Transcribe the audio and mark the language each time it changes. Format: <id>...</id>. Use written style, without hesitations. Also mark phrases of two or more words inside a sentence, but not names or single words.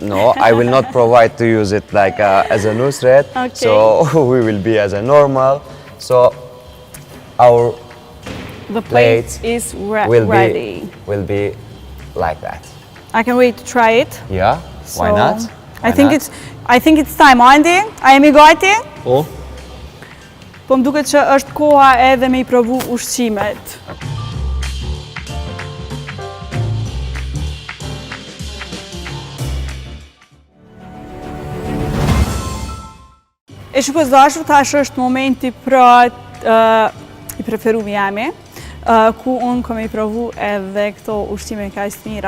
<en>No, I will not provide to use it like as a nusret. Okay. So we will be as a normal. So our The plate is ready. Will be like that. I can wait to try it. Yeah. Why So, not? I think it's time, Andi.</en> <sq>A jemi gati? Po? Po më duket që është koha edhe me i provu ushqimet. E shikues dashur, tash është momenti pra i preferuar jemi, ku unë kam i provu edhe këto ushqime kaq të mira.</sq>